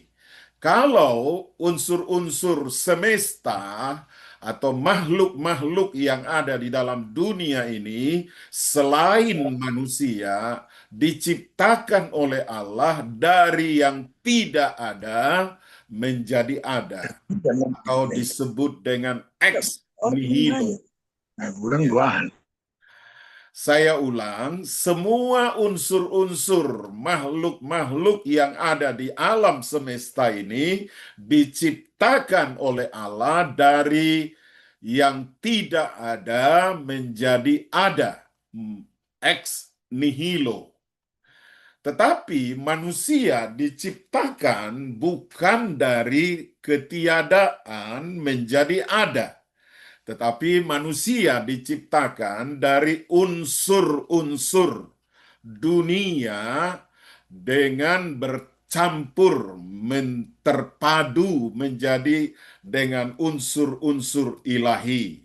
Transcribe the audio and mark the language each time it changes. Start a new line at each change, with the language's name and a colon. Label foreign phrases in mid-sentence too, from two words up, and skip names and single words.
Indonesian: Kalau unsur-unsur semesta atau makhluk-makhluk yang ada di dalam dunia ini selain manusia diciptakan oleh Allah dari yang tidak ada menjadi ada atau disebut dengan
Latin: ex nihilo.
Indonesian: Saya ulang, semua unsur-unsur makhluk-makhluk yang ada di alam semesta ini diciptakan oleh Allah dari yang tidak ada menjadi ada.
Latin: Ex nihilo.
Indonesian: Tetapi manusia diciptakan bukan dari ketiadaan menjadi ada. Tetapi manusia diciptakan dari unsur-unsur dunia dengan bercampur, terpadu menjadi dengan unsur-unsur ilahi.